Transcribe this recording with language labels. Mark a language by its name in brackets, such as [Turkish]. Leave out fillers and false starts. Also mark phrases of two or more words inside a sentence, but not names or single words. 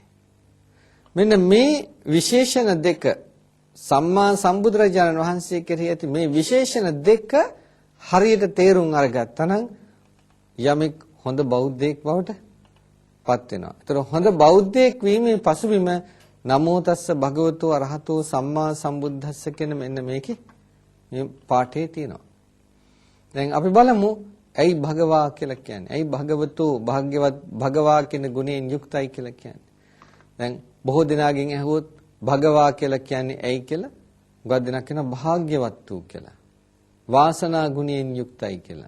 [Sinhala] මෙන්න මේ විශේෂණ දෙක සම්මා සම්බුදුරජාණන් වහන්සේ කෙරෙහි ඇති මේ විශේෂණ දෙක හරියට තේරුම් අරගත්තා නම් යමෙක් හොඳ බෞද්ධයෙක් බවට පත් වෙනවා. ඒතර හොඳ බෞද්ධයෙක් වීමේ පසුබිම [Pali] නමෝ තස්ස භගවතෝ අරහතෝ සම්මා සම්බුද්දස්ස [Sinhala] කියන මෙන්න මේකේ මේ පාඨයේ තියෙනවා. දැන් අපි බලමු ඇයි භගවා කියලා කියන්නේ? ඇයි භගවතෝ භාග්‍යවත් භගවා කියන ගුණයෙන් යුක්තයි කියලා කියන්නේ? දැන් බොහෝ දෙනාගෙන් ඇහුවොත් භගවා කියලා කියන්නේ ඇයි කියලා? උගත් දෙනා කියනවා භාග්‍යවත් වූ කියලා. වාසනා ගුණයෙන් යුක්තයි කියලා.